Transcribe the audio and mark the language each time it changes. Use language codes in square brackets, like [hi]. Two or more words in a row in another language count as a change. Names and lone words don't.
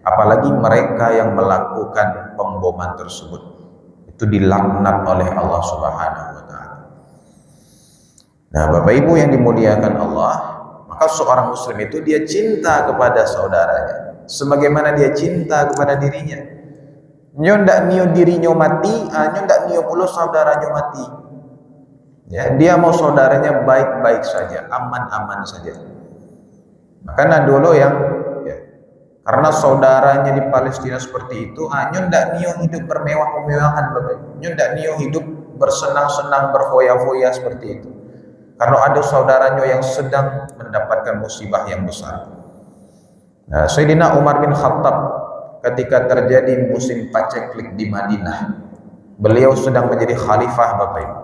[id] Apalagi mereka yang melakukan pemboman tersebut, itu dilaknat oleh Allah [ar] Subhanahu wa taala. [id] Nah, Bapak Ibu yang dimuliakan Allah, maka seorang muslim itu dia cinta kepada saudaranya sebagaimana dia cinta kepada dirinya. [min] Nyo ndak nio dirinya mati, nyo ndak nio pula saudaranya mati. [id] Ya, dia mau saudaranya baik-baik saja, aman-aman saja. Makanya dulu yang ya, karena saudaranya di Palestina seperti itu, [min] nyo ndak nio hidup bermewah-mewahan, Bapak. Nyo ndak nio [id] hidup bersenang-senang, berfoya-foya seperti itu. Karena ada saudaranya yang sedang mendapatkan musibah yang besar. Nah, Sayyidina Umar bin Khattab ketika terjadi musim paceklik di Madinah, beliau sedang menjadi khalifah, Bapak Ibu.